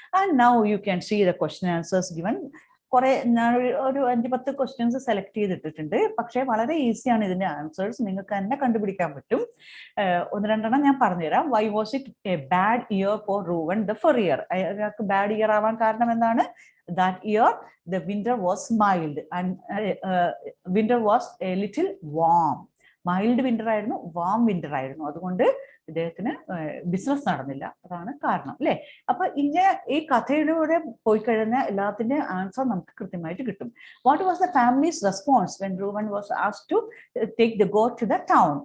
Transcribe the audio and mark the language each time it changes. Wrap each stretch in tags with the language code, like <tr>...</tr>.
<en>And now you can see the question answers given.</en> <ml>കുറെ ഞാൻ ഒരു 5-10 ക്വസ്റ്റ്യൻസ് സെലക്ട് ചെയ്തിട്ടിട്ടുണ്ട്. പക്ഷേ വളരെ ഈസിയാണ് ഇതിന്റെ ആൻസേഴ്സ്, നിങ്ങൾക്ക് തന്നെ കണ്ടുപിടിക്കാൻ പറ്റും. 1-2 ഞാൻ പറഞ്ഞുതരാം.</ml> <en>Why was it a bad year for Reuben the farrier?</en> <ml>അയാൾക്ക് ബാഡ് ഇയർ ആവാൻ കാരണം എന്താണ്?</ml> <en>That year the winter was mild and winter was a little warm.</en> <ml>Mild winter ആയിരുന്നു, വാം വിന്റർ ആയിരുന്നു. അതുകൊണ്ട് ഇദ്ദേഹത്തിന് ബിസിനസ് നടന്നില്ല. അതാണ് കാരണം, അല്ലെ? അപ്പൊ ഇങ്ങനെ ഈ കഥയിലൂടെ പോയി കഴിഞ്ഞാൽ എല്ലാത്തിന്റെ ആൻസർ നമുക്ക് കൃത്യമായിട്ട് കിട്ടും.</ml> <en>What was the family's response when Reuben was asked to take the goat to the town?</en>